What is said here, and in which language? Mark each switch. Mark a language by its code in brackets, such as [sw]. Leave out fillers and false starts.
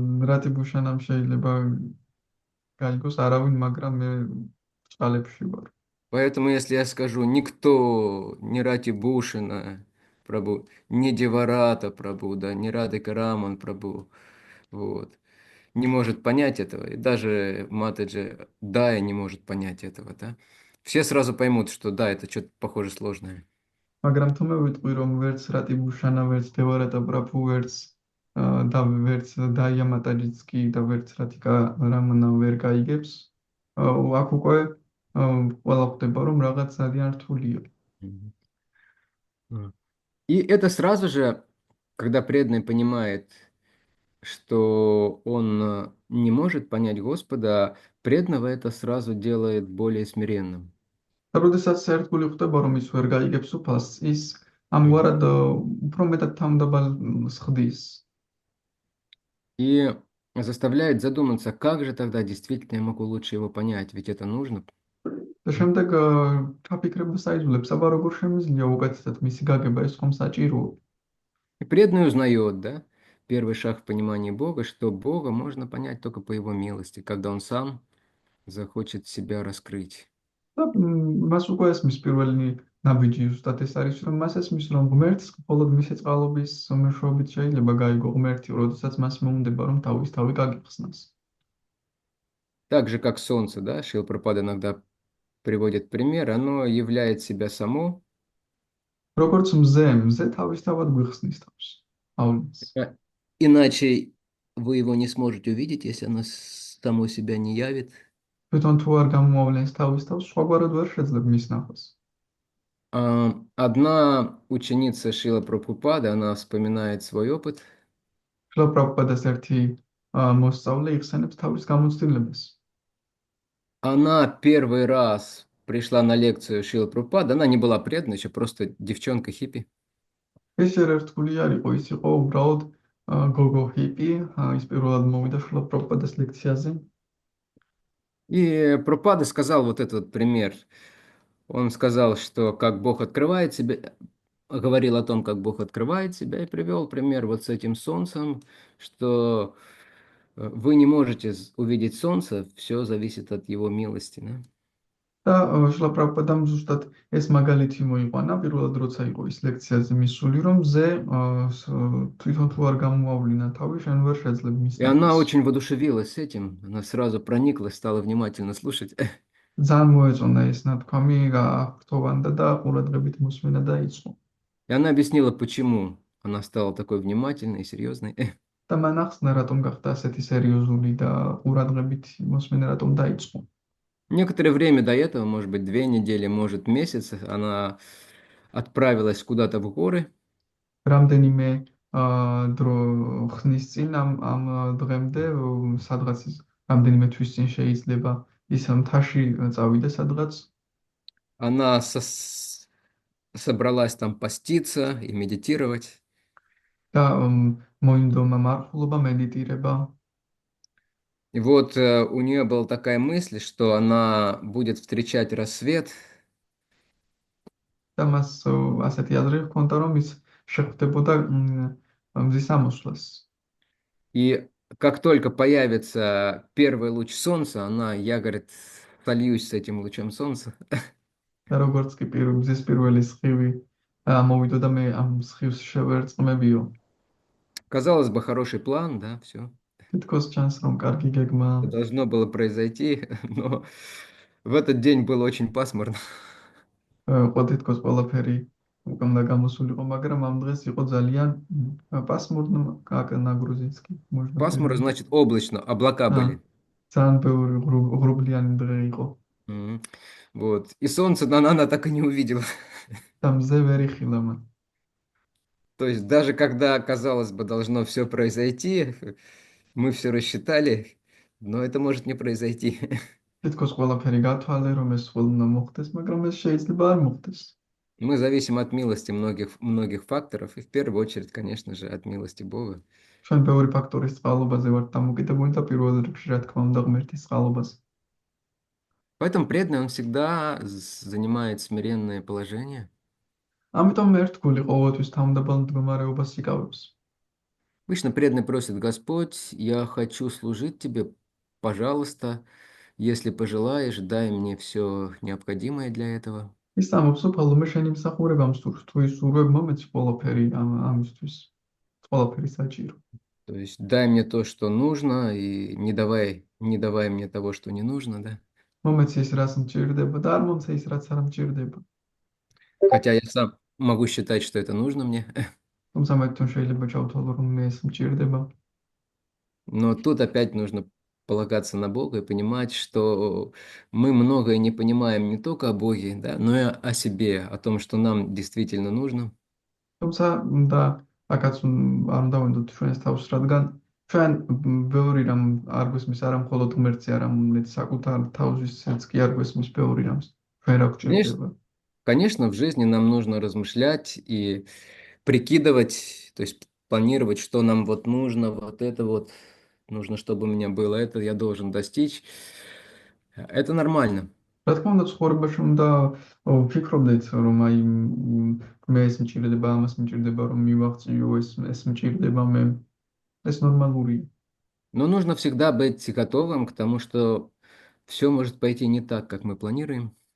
[ka] რატი ბუშანამ შეიძლება გაიგოს არავინ, მაგრამ მე წყალებში ვარ. [ru] Поэтому если я скажу никто, не Рати Бушина Прабху, не Деварата Прабху, да, не Радхика Раман Прабху, вот, не может понять этого, и даже Матаджи Дая не может понять этого, да. Все сразу поймут, что да, это что-то похоже сложное. [ka] მაგრამ თუ მე ვიტყვი, რომ ვერც რატი ბუშანა, ვერც დევარატა პრაბჰუ, ვერც და ვერც დაია მატაჯიც კი და ვერც რატიკა რამანა ვერ გაიგებს, აქ უკვე ყველა ხვდება, რომ რაღაც ძალიან რთულია. [ru] И это сразу же, когда преданный понимает, что он не может понять Господа, преданного это сразу делает более смиренным. [ka] და როდესაც ერთგული ხვდება, რომ ის ვერ გაიგებს უფალს, ის ამგვარად უფრო მეტად თავმდაბალს ხდის. [ru] И заставляет задуматься, как же тогда действительно я могу лучше его понять, ведь это нужно. [ka] და შემდეგ ჩაფიქრებას აიძულებს, აბა როგორ შემიძლია უკეთესად მისი გაგება, ეს ხომ საჭიროა. [ru] И преданный узнает, да, первый шаг в понимании Бога, что Бога можно понять только по Его милости, когда Он сам захочет себя раскрыть. [ka] და მას უკვე ესმის პირველი ნაბიჯი ზუსტად ეს არის, რომ მას ესმის, რომ ღმერთს მხოლოდ მისი წყალობის მეშვეობით შეიძლება გაიგო ღმერთი, როდესაც მას მოუნდება, რომ თავის თავი გაგიხსნას. [ru] Так же, как солнце, да, Шрила Прабхупада иногда приводит пример, оно являет себя само, [ka] როგორც მზე თავისთავად გვიხსნის თავს. ავლენს. [ru] иначе вы его не сможете увидеть, если оно само себя не явит. [ka] თვითონ თუ არ გამოავლენს თავის თავს, სხვაგვარად ვერ შეძლებ მის ნახოს. [ru] Одна ученица Шрила Прабхупады, она вспоминает свой опыт. [ka] შრილა პრაბჰუპადას ერთი მოსწავლე იხსენებს თავის გამოცდილებას. [ru] Она первый раз пришла на лекцию Шрила Прабхупады, она не была преданной, еще просто девчонка-хиппи. [ka] ეს ერთგული არ იყო, ის იყო უბრალოდ გოგო ჰიპი, ის პირველად მოვიდა შრილა პრაბჰუპადას ლექციაზე. [ru] И Прабхупада сказал вот этот пример. Он сказал, что как Бог открывает себя, говорил о том, как Бог открывает себя, и привел пример вот с этим солнцем, что вы не можете увидеть солнце, все зависит от его милости. Да? [ka] და შილა პრაბჰუპადამ ზუსტად ეს მაგალითი მოიყვანა პირველად როცა იყო ის ლექციაზე მისული რომ მზე თვითონ თუ არ გამოავლინა თავი შენ ვერ შეძლებ მის [ru] И она [ka] ნაკლს. [ru] очень воодушевилась этим, она сразу прониклась, стала внимательно слушать. [ka] ძალიან მოეწონა ეს ნათქვამი აღფრთოვანდა და ყურადღებით მოსმენა დაიწყო. [ru] И она объяснила, почему она стала такой внимательной и серьезной. [ka] და მან ახსნა რატომ გახდა ასეთი სერიოზული და ყურადღებით მოსმენა რატომ დაიწყო. [ru] Некоторое время до этого, может быть, 2 недели, может, месяц, она отправилась куда-то в горы, [ka] რამდენიმე დრო ხნის წინ ამ დღემდე სადღაც რამდენიმე თვის წინ შეიძლება ის მთაში წავიდა სადღაც [ru] она собралась там поститься и медитировать. [ka] და მოინდომა მართლობა მედიტირება [ru] И вот у нее была такая мысль, что она будет встречать рассвет, [ka] და მას ასეთი აზრი ჰქონდა რომ ის შეხვდებოდა მზის ამოსვლას [ru] и как только появится первый луч солнца, я, говорит, сольюсь с этим лучом солнца. [ka] და როგორც კი მზის პირველი სხივი ამოვიდო და მე ამ სხივს შევერწყმებიო [ru] Казалось бы, хороший план, да, все. [ka] თითქოს ჩანს რომ კარგი გეგმა [ru] Это должно было произойти, но в этот день было очень пасмурно. [ka] იყო თითქოს ყველაფერი უკამდა გამოსულიყო, მაგრამ ამ დღეს იყო ძალიან პასმურნო, [ru] как на грузинский можно Пасмурно перевести. значит облачно, облака были. [ka] ძალიან ბევრი ღრუბლიანი დღე იყო. [ru] Мгм. Вот. И солнце она так и не увидела. [ka] და მზე ვერ იხილა მან. [ru] То есть даже когда, казалось бы, должно все произойти, мы все рассчитали, но это может не произойти. [ka] თითქოს ყველაფერი გათვალე, რომ ეს უნდა მოხდეს, მაგრამ ეს შეიძლება არ მოხდეს. [ru] Мы зависим от милости многих факторов, и в первую очередь, конечно же, от милости Бога. [ka] ჩვენ ბევრი ფაქტორის წყალობაზე ვართ დამოკიდებული და პირველ რიგში, რა თქმა უნდა, ღმერთის წყალობაზე. [ru] Поэтому преданный, он всегда занимает смиренное положение. [ka] ამიტომ ერთგული ყოველთვის თავმდებელ მდგომარეობას იკავებს. [ru] Обычно преданный просит: Господь, я хочу служить Тебе, пожалуйста, если пожелаешь, дай мне все необходимое для этого. [ka] ის ამბობს, უფალო, მე შენი მსახურება მსურს, თუ ისურვებ მომეც ყველაფერი ამისთვის. ყველაფერი საჭირო. [ru] То есть дай мне то, что нужно, и не давай мне того, что не нужно, да? [ka] მომეც ის რას მჭირდება და არ მომცე ის რაც არ მჭირდება. [ru] Хотя я сам могу считать, что это нужно мне. [ka] თუმცა მე თვითონ შეიძლება ჩავთვალო, რომ მე ეს მჭირდება. [ru] Но тут опять нужно полагаться на Бога и понимать, что мы многое не понимаем не только о Боге, да, но и о себе, о том, что нам действительно нужно. [ka] თუმცა და აქაც არ უნდა ვინდოთ ჩვენს თავს, რადგან ჩვენ ბევრი რამ არ გვესმის არა მხოლოდ ღმერთზე, არამედ საკუთარ თავისიც კი არ გვესმის ბევრი რამს. ჩვენ რა გვჭირდება. [ru] Конечно, в жизни нам нужно размышлять и прикидывать, то есть планировать, что нам вот нужно, вот это вот нужно, чтобы у меня было, это я должен достичь. Это нормально. [ka] რა თქმა უნდა, ცხოვრებაში უნდა ვფიქრობდეთ, რომ აი მე ეს მჭირდება, ამას მჭირდება, რომ მივაღწიო, ეს მჭირდება მე. ეს ნორმალურია. [ru] Но нужно всегда быть готовым к тому, что все может пойти не так, как мы планируем.